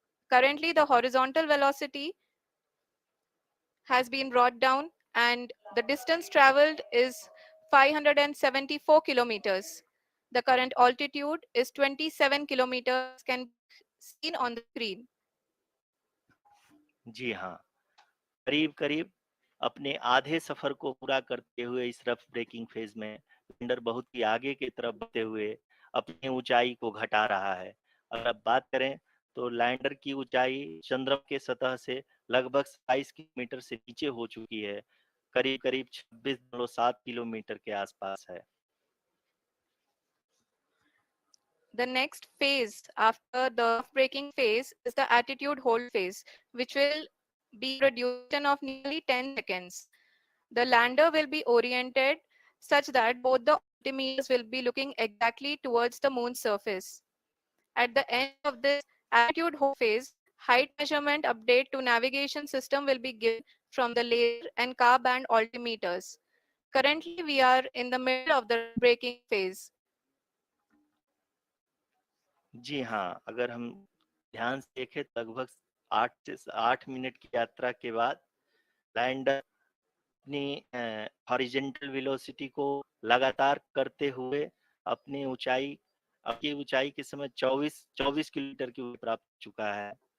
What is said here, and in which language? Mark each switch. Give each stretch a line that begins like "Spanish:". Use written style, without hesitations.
English: Currently, the horizontal velocity has been brought down, and the distance traveled is 574 kilometers. The current altitude is 27 kilometers, as can be seen on the screen.
Hindi: जी हाँ, करीब-करीब अपने आधे सफर को पूरा करते हुए इस रफ ब्रेकिंग फेज में लैंडर बहुत ही आगे की तरफ बढ़ते हुए अपनी ऊंचाई को घटा रहा है। अगर अब बात करें तो लैंडर की ऊंचाई चंद्रमा के सतह से लगभग 27 किलोमीटर से नीचे हो चुकी है, करीब-करीब 26.7 किलोमीटर के आसपास है।
English: The next phase after the braking phase is the attitude hold phase, which will be for a duration of nearly 10 seconds. The lander will be oriented such that both the altimeters will be looking exactly towards the moon's surface. At the end of this attitude hold phase, height measurement update to navigation system will be given from the laser and car band altimeters. Currently, we are in the middle of the braking phase.
Hindi: जी हाँ, अगर हम ध्यान से देखें तो लगभग 8 minute की यात्रा के बाद लैंडर अपनी हॉरिजेंटल वेलोसिटी को लगातार करते हुए अपनी ऊंचाई अपनी ऊंचाई के समय 24 किलोमीटर की ऊंचाई प्राप्त कर चुका है।